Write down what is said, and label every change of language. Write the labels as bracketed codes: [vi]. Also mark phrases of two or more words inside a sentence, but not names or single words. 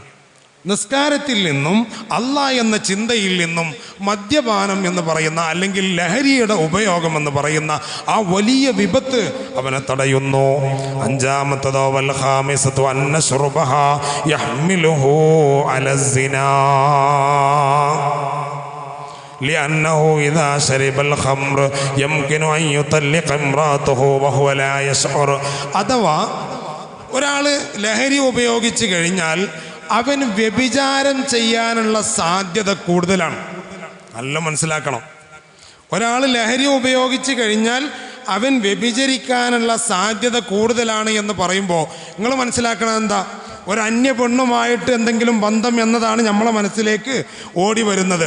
[ml] നിസ്കാരത്തിൽ നിന്നും അല്ലാഹ് എന്ന ചിന്തയിൽ നിന്നും മദ്യപാനം എന്ന് പറയുന്ന അല്ലെങ്കിൽ ലഹരിയുടെ ഉപയോഗം എന്ന് പറയുന്ന ആ വലിയ വിപത്ത് അവനെ തടയുന്നു. [ar] അഞ്ചാമത്തതോ والخامسة أن شربه يحمله على الزنا لأنه إذا شرب الخمر يمكن أن يطلق امرأته وهو لا يشعر. [ml] അഥവാ ഒരാൾ ലഹരി ഉപയോഗിച്ച് കഴിഞ്ഞാൽ അവൻ വ്യഭിചാരം ചെയ്യാനുള്ള സാധ്യത കൂടുതലാണ്. നല്ല മനസ്സിലാക്കണം. ഒരാൾ ലഹരി ഉപയോഗിച്ച് കഴിഞ്ഞാൽ അവൻ വ്യഭിചരിക്കാനുള്ള സാധ്യത കൂടുതലാണ് എന്ന് പറയുമ്പോൾ നിങ്ങൾ മനസ്സിലാക്കണം എന്താ, ഒരു അന്യ പെണ്ണുമായിട്ട് എന്തെങ്കിലും ബന്ധം എന്നതാണ് നമ്മളെ മനസ്സിലേക്ക് ഓടി വരുന്നത്.